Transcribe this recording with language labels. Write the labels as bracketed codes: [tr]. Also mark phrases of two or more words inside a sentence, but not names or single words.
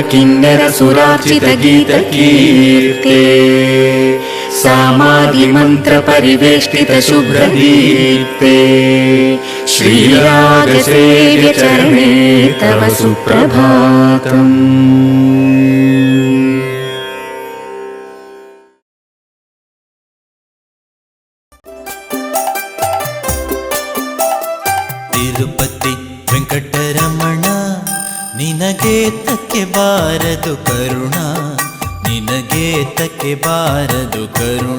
[sa] किन्नर सुरार्चित गीतकीर्ते सामादि मंत्र परिवेष्टित शुभ्रदीप्ते श्रीराग सेव्य चरणे तव सुप्रभातम्. [kn] ತಿರುಪತಿ ವೆಂಕಟರಮಣ ನಿನಗೆ ತಕ್ಕೆ ಬಾರದು ಕರುಣ, ನಿನಗೆ ತಕ್ಕೆ ಬಾರದು ಕರುಣ.